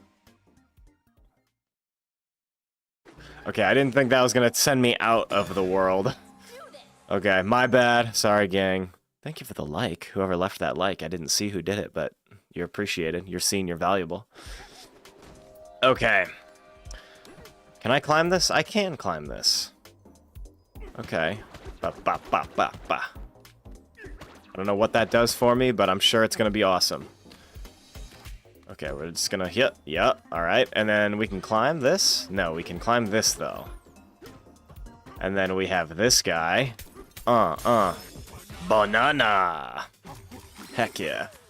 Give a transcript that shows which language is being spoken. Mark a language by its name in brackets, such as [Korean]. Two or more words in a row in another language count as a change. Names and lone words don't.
[English] Okay, I didn't think that was gonna send me out of the world. Okay, my bad. Sorry, gang. Thank you for the like. Whoever left that like, I didn't see who did it, but You're appreciated. You're seen. You're valuable. Okay. Can I climb this? I can climb this. Okay. Ba, ba, ba, ba, ba. I don't know what that does for me, but I'm sure it's going to be awesome. Okay, we're just going to hit. Yep. All right. And then we can climb this? No, we can climb this, though. And then we have this guy. Banana. Heck yeah.